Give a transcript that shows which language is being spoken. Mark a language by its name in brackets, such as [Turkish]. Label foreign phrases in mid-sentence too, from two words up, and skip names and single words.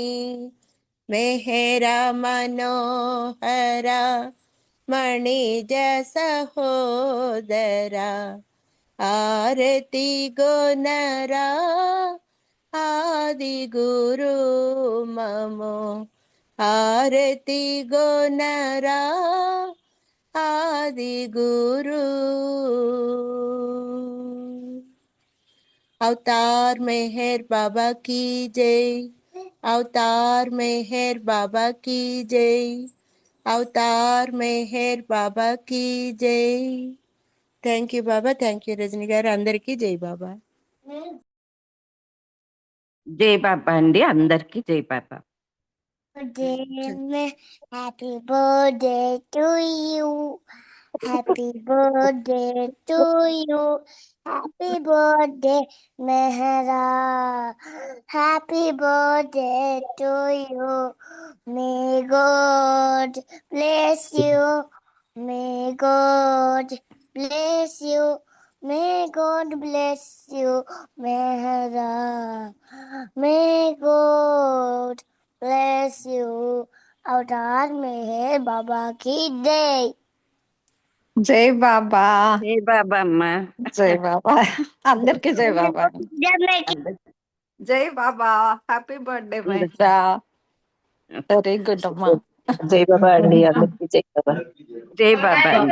[Telugu] మెహరా మనోహర మణిజ సహోదరా, ఆరతి గోనరా ఆది గురు మము, ఆరతి గోనరా ఆది గురు. [Hindi] अवतार मेहर बाबा की जय, अवतार मेहर बाबा की जय, अवतार मेहर बाबा की जय. [English] thank you [Telugu] బాబా, [English] thank you [Telugu] రజని గారు. అందరికీ జై బాబా. జై బాబా అండి, అందరికి జై బాబా. [English] Happy birthday to you, happy birthday to you, happy birthday Mehra, happy birthday to you. May God bless you, may God bless you, may God bless you, Mehra, may God bless you. [Hindi] अवतार मेहर बाबा की जय. [Telugu] జై బాబా, జై బాబా అమ్మా. జై బాబా, అందరికి జై బాబా. అందరికీ జై బాబా, [English] happy birthday Mehra. very good అమ్మా. [Telugu] జై బాబా అండి, అందరికీ జై బాబా. జై బాబా అండి.